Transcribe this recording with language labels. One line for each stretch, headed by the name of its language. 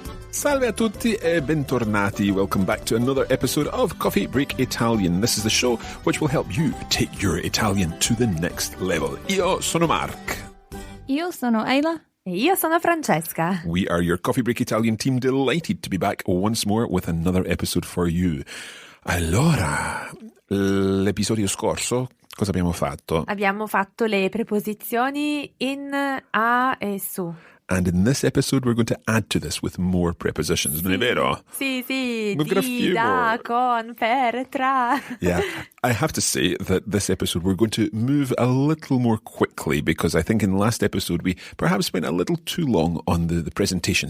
Italian: Salve a tutti e bentornati.
English: Welcome back to another episode of Coffee Break Italian. This is the show which will help you take your Italian to the next level.
Italian: Io sono Mark. Io sono Isla. E io sono Francesca.
English: We are your Coffee Break Italian team, delighted to be back once more with another episode for you.
Italian: Allora, l'episodio scorso, cosa abbiamo fatto? Abbiamo fatto le preposizioni in, a e su.
English: And in this episode, we're going to add to this with more prepositions.
Italian: Non è vero? Sì.
English: We've got a few
Italian: da,
English: more.
Italian: con, per, tra.
English: Yeah, I have to say that this episode we're going to move a little more quickly because I think in the last episode we perhaps went a little too long on the presentation.